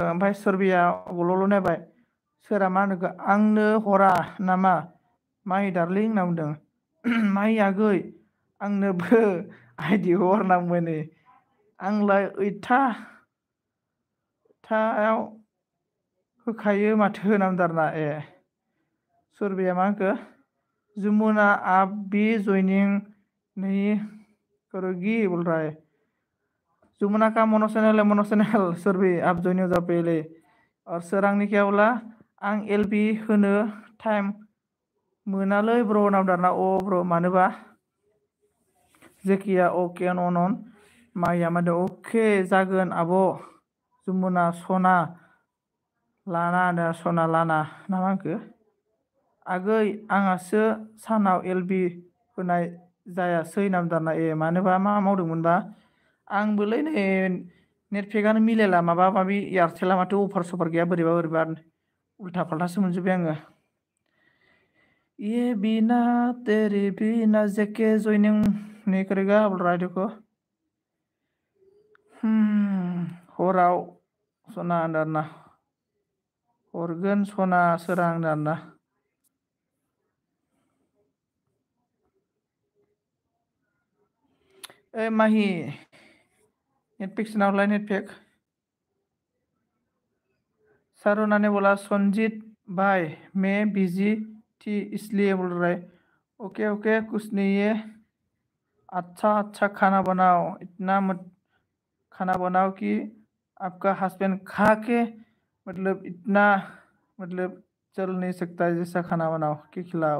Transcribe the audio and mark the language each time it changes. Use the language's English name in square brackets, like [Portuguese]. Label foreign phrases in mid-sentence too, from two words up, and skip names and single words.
[Bodo] ओमफ्राय सोरबाया गल'ल' नायबाय सोरा मा होनोखो आंनो हरा नामा माहि दार्लिं होनना बुंदों। माहि आगै आंनोबो आइडि हर होनना बुंबाय नै। आंलाय ओइथायाव होखायो माथो होनना बुंदों आरोना। सोरबाया मा होनखो [Hindi] जमुना आप भी ज्वाइनिंग नहीं करोगी बोल रहा है। जमुना का मोनो चैनल है, मोनो चैनल सोरबी आप ज्वाइन हो जाओ पहले। [Bodo] और सोरांनि [Hindi] क्या बोला [Bodo] आं एलबि होनो टाइम मोनालै ब्र' होनना बुंदों आरोना। ब्र' मानोबा जेखिया अके अन माइया मादो अके जागोन आब' जमुना सना लाना होनदों सना लाना ना मा होनखो आगै आंहासो सानाव एलबि होनाय जायासै होनना बुंदों आरोना। मानोबा मा मावदोंमोनबा आंबोलै नै नेटपेकआनो मिलायला माबा माबि एयारटेला माथो अफार सफार गैया बोरैबा उल्था फाल्थासो मोनजोब्बाय आङो। [Hindi] ये बिना तेरे बिना जेके ज्वाइनिंग नहीं करेगा बोल रहा है देखो। [Bodo] हराव सना होनदों आरोना। हरगोन सना सोरां होनदों आरोना। माहि नेटपेक से नावलाय नेटपेक। [Hindi] सारुना ने बोला संजीत भाई मैं बिजी थी इसलिए बोल रहा है। ओके ओके कुछ नहीं है। अच्छा खाना बनाओ, इतना मत खाना बनाओ कि आपका हस्बैंड खा के मतलब इतना मतलब चल नहीं सकता जैसा खाना बनाओ कि खिलाओ।